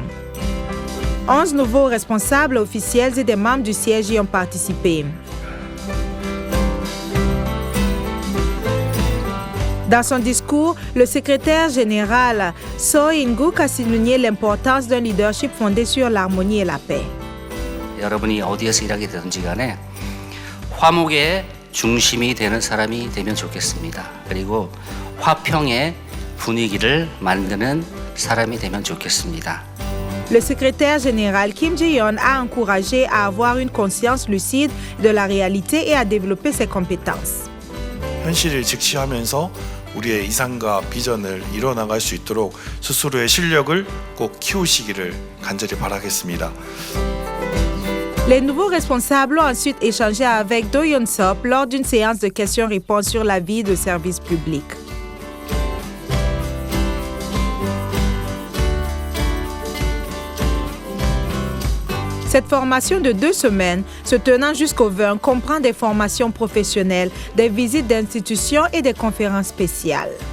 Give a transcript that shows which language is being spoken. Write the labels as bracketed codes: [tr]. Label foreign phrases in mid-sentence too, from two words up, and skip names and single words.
[fr] 11 nouveaux responsables officiels et des membres du siège y ont participé. Dans son discours, le secrétaire général So In-guk a souligné l'importance d'un leadership fondé sur l'harmonie et la paix. [ko] 여러분이 어디에서 일하게 되든지 간에 화목의 중심이 되는 사람이 되면 좋겠습니다. 그리고 화평의 분위기를 만드는 사람이 되면 좋겠습니다. [fr] Le secrétaire général Kim Jae-yeon a encouragé à avoir une conscience lucide de la réalité et à développer ses compétences. [ko] 현실을 직시하면서 우리의 이상과 비전을 이뤄나갈 수 있도록 스스로의 실력을 꼭 키우시기를 간절히 바라겠습니다. [fr] Les nouveaux responsables ont ensuite échangé avec Do Yeon-sop lors d'une séance de questions-réponses sur la vie de service public. Cette formation de 2 semaines, se tenant jusqu'au 20, comprend des formations professionnelles, des visites d'institutions et des conférences spéciales.